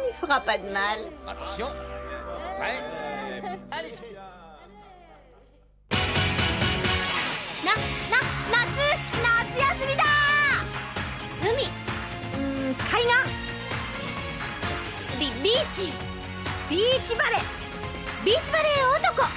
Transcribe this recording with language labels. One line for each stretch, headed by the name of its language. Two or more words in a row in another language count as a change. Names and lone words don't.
French: fera pas de mal. Attention. Prêt? Allez-y.
Japanese: 夏休みだ。海、海岸、ビーチバレー、ビーチバレー男。